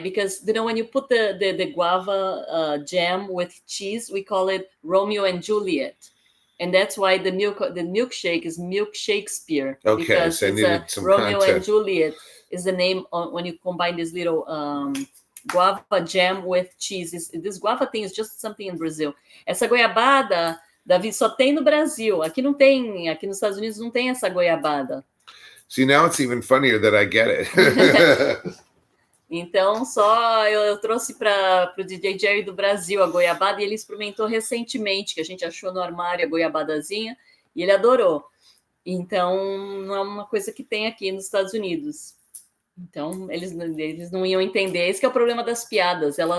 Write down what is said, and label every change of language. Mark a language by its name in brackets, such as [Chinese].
[English] Because when you put the guava jam with cheese, we call it Romeo and Juliet, and that's why the milkshake is Milk Shakespeare. Okay, because so I needed some Romeo content. And Juliet is the name when you combine this little guava jam with cheese. This guava thing is just something in Brazil. [Portuguese] Essa goiabada, Davi, só tem no Brasil. Aqui não tem. Aqui nos Estados Unidos não tem essa goiabada. [English] See, now it's even funnier that I get it. [Portuguese] Então, só eu trouxe para o DJ Jerry do Brasil a goiabada e ele experimentou recentemente, que a gente achou no armário a goiabadazinha e ele adorou. Então, não é uma coisa que tem aqui nos Estados Unidos. Então, eles não iam entender. Esse que é o problema das piadas.